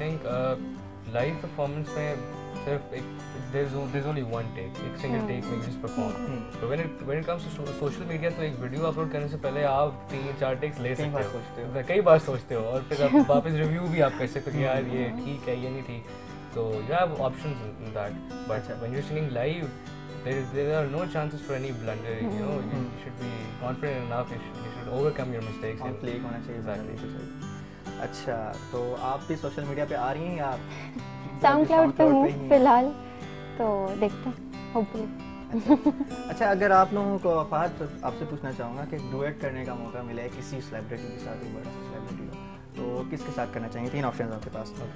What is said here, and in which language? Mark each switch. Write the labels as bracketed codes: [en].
[hi] I think live performance में सिर्फ एक [en] there's only one take, एक single take में just perform. So when it comes to social media [hi] तो एक वीडियो अपलोड करने से पहले आप 3-4 टेक्स ले सकते हो, कई बार सोचते हो और फिर आप वापस रिव्यू भी आप कर सकते हो कि यार ये ठीक है ये नहीं ठीक. [en] So you have options in that, but when you're singing live there are no chances for any blunder. You know you should be confident enough. You should overcome your mistakes. On play [hi] होना चाहिए. [en] Exactly. [hi] अच्छा तो आप भी social media पे आ रही हैं या SoundCloud पे हूँ फिलहाल, तो देखते हैं होपफुली. अच्छा अगर आप लोगों को फहद आपसे पूछना चाहूँगा कि डुएट करने का मौका मिला है किसी सेलिब्रिटी के साथ, एक बड़ा सेलिब्रिटी हो, तो किसके साथ करना चाहेंगे? 3 ऑप्शन आपके पास.